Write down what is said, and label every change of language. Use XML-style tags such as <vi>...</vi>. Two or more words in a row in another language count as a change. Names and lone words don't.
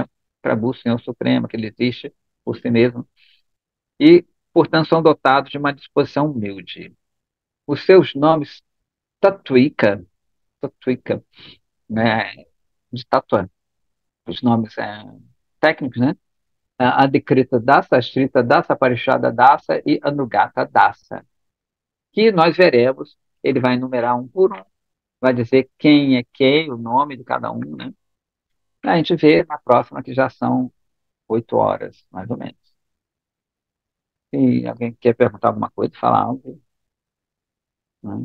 <pt>Prabhu, Senhor Supremo, que ele existe por si mesmo e, portanto, são dotados de uma disposição humilde. os seus nomes Tatuíca, Tatuíca, né, de Tatuã, os nomes técnicos, né? A Adkrita Dasa, a Ashrita Dasa, a Parishada Dasa e Anugata Dasa, que nós veremos, ele vai enumerar um por um, vai dizer quem é quem, o nome de cada um, né? A gente vê na próxima, que já são 8 horas, mais ou menos. Se alguém quer perguntar alguma coisa, falar algo, né?</pt>